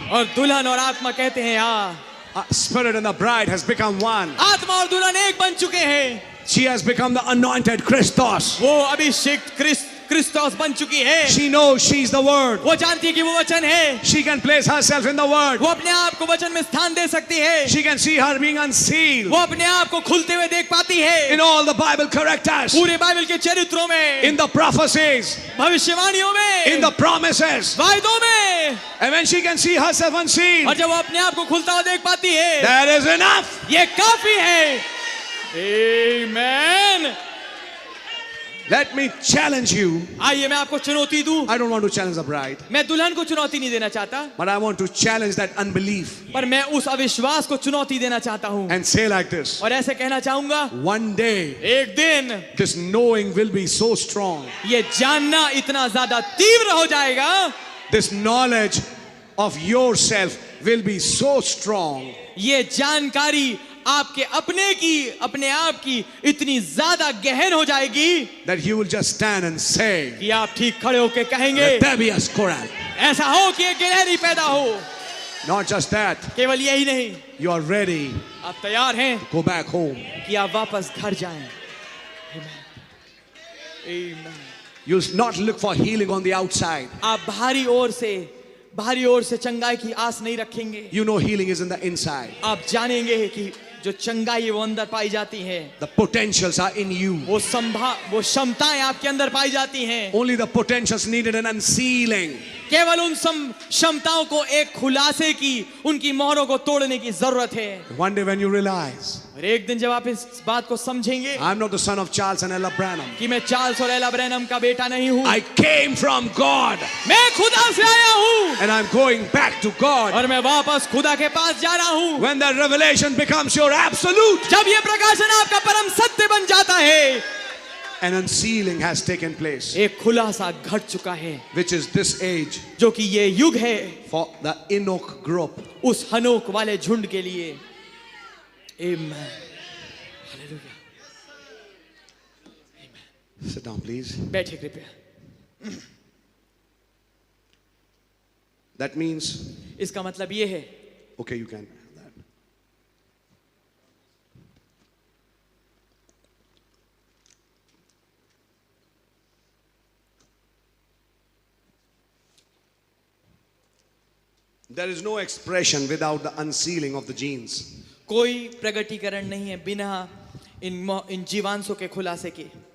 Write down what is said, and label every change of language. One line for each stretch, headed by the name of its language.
Hindi: और दुल्हन और आत्मा कहते हैं आ।
English: Spirit and the bride has become one.
Hindi: आत्मा और दुल्हन एक बन चुके हैं।
English: She has become the anointed Christos.
Hindi: वो अभिषिक्त क्रिस्तोस बन चुकी है।
English: She knows she's the Word.
Hindi: वो जानती है कि वो वचन है।
English: She can place herself in the Word.
Hindi: वो अपने आप को वचन में स्थान दे सकती है।
English: She can see her being unsealed
Hindi: वो अपने आप को खुलते हुए देख पाती है।
English: in all the Bible characters,
Hindi: पूरे बाइबल के चरित्रों में,
English: in the prophecies,
Hindi: भविष्यवाणियों में,
English: in the promises.
Hindi: वायदों में।
English: And when she can see herself
Hindi: और
English: unsealed,
Hindi: जब वो अपने आप को खुलता हुआ देख पाती है,
English: that is enough.
Hindi: ये काफी है। आमेन।
English: Let me challenge you.
Hindi: आइए मैं आपको चुनौती दूं।
English: I don't want to challenge the bride,
Hindi: मैं दुल्हन को चुनौती नहीं देना चाहता,
English: but I want to challenge that unbelief
Hindi: पर मैं उस अविश्वास को चुनौती देना चाहता हूं।
English: and say like this.
Hindi: और ऐसे कहना चाहूंगा,
English: One day,
Hindi: एक दिन
English: this knowing will be so strong.
Hindi: ये जानना इतना ज्यादा तीव्र हो जाएगा,
English: This knowledge of yourself will be so strong
Hindi: ये जानकारी आपके अपने आप की इतनी ज्यादा गहन हो जाएगी
English: that you will just stand and say,
Hindi: कि आप ठीक खड़े होकर कहेंगे
English: let there be a squirrel.
Hindi: ऐसा हो कि एक गिलहरी पैदा हो।
English: Not just that,
Hindi: केवल यही नहीं,
English: you are ready
Hindi: आप तैयार हैं
English: to go back home.
Hindi: कि आप वापस घर जाएं।
English: Amen. You'll not look for healing on the outside.
Hindi: आप बाहरी ओर से चंगाई की आस नहीं रखेंगे।
English: You know healing is in the inside.
Hindi: आप जानेंगे कि जो चंगाई है वो अंदर पाई जाती है।
English: The potentials are in you.
Hindi: वो क्षमताएं आपके अंदर पाई जाती हैं।
English: Only the potentials needed an unsealing.
Hindi: केवल उन क्षमताओं को एक खुलासे की, उनकी मोहरों को तोड़ने की जरूरत है।
English: One day when you realize,
Hindi: और एक दिन जब आप इस बात को समझेंगे
English: I'm not the son of Charles and Ella Branham.
Hindi: कि मैं चार्ल्स और एला ब्रैनम का बेटा नहीं हूँ,
English: I came from God
Hindi: मैं खुदा से आया हूँ
English: and I'm going back to God.
Hindi: और मैं वापस खुदा के पास जा रहा हूँ।
English: When that revelation becomes your absolute,
Hindi: जब ये प्रकाशन आपका परम सत्य बन जाता है,
English: an unsealing has taken place,
Hindi: एक खुलासा घट चुका है,
English: which is this age
Hindi: जो कि ये युग है
English: for the Enoch group.
Hindi: उस हनोक वाले झुंड के लिए। Amen. Hallelujah.
English: Sit down, please.
Hindi: बैठे कृपया।
English: That means,
Hindi: इसका मतलब ये है,
English: okay, you can have that. There is no expression without the unsealing of the genes.
Hindi: कोई प्रगटीकरण नहीं है बिना इन जीवांशों के खुलासे के।